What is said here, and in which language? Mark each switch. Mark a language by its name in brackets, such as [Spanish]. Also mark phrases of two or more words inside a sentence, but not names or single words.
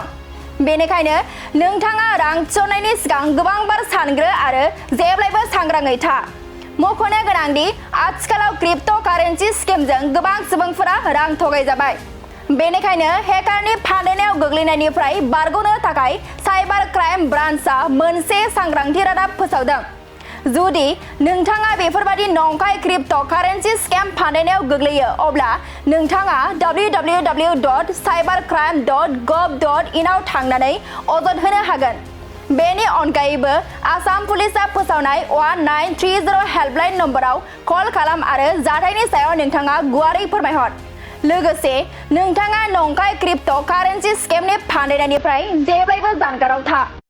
[Bodo] बेनिखायनो नोंथाङा रां थिसननायनि सिगां गोबां बार सानग्रो आरो जेब्लायबो सांग्राङै था मख'नो गोनांदि आथिखालाव [English] cryptocurrency scam [Bodo] गोबां सुबुंफोरा रां थगायजाबाय बेनिखायनो हेकारनि फान्दायनायाव गोग्लैनायनिफ्राय बारग'नो थाखाय [English] cyber crime [Bodo] ब्रान्चआ मोनसे सांग्रांथि रादाब फोसावदों जुदि नोंथाङा बेफोरबादि नंखाय [English] cryptocurrency scam [Bodo] फान्दायनायाव गोग्लैयो अब्ला नोंथाङा www.cybercrime.gov.in आव थांनानै अजद होनो हागोन बेनि अनगायैबो आसाम पुलिसआ फोसावनाय 1930 [English] helpline number [Bodo] कल खालाम आरो जाथायनि सायाव नोंथाङा गुवारै फोरमायहर लोगोसे नोंथाङा नंखाय [English] cryptocurrency scam [Bodo] फान्दायनायनिफ्राय जेब्लायबो जानगाराव था